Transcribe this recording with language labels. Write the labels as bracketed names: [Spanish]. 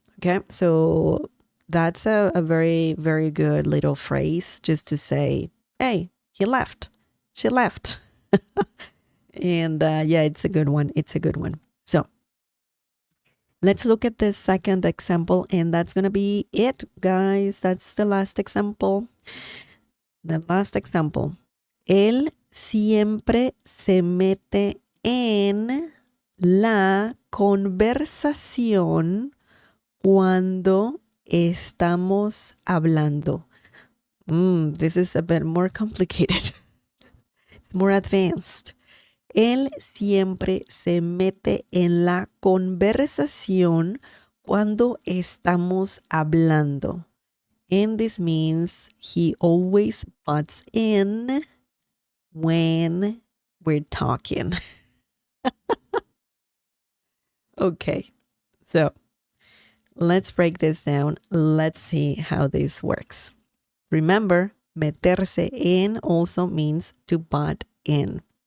[English] Okay, so that's a very, very good little phrase just to say, hey, he left. She left. And yeah, it's a good one. It's a good one. So let's look at the second example, and that's going to be it, guys. That's the last example. The last example. [Spanish] Él siempre se mete en la conversación cuando estamos hablando. [English] This is a bit more complicated. It's more advanced. [Spanish] Él siempre se mete en la conversación cuando estamos hablando. [English] And this means he always butts in when we're talking. Okay, so let's break this down. Let's see how this works. Remember, meterse in also means to butt in.